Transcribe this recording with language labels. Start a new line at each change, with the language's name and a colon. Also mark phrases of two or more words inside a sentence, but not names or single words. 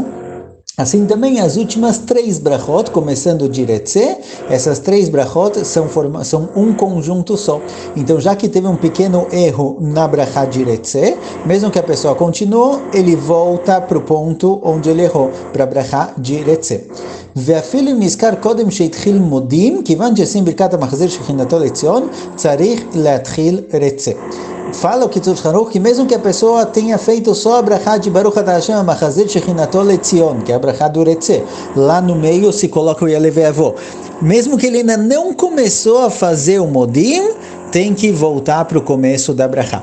Portuguese: Assim também as últimas três brachot, começando de Retze, essas três brachot são um conjunto só. Então, já que teve um pequeno erro na brachá de Retze, mesmo que a pessoa continuou, ele volta para o ponto onde ele errou, para a brachá de Retze.
Hebrew: ואפילו אם נזכר קודם שהתחיל מודים, כיוון שעושים ברכת המחזיר שכינתו לציון, צריך להתחיל רצה.
Portuguese: Fala o Kitzur Shulchan Aruch que mesmo que a pessoa tenha feito só a brachá de
Hebrew: ברוך אתה השם המחזיר שכינתו לציון,
Portuguese: que é a brachá do Retze, lá no meio se coloca o Yalev e Yavó. Mesmo que ele ainda não começou a fazer o Modim, tem que voltar para o começo da brachá.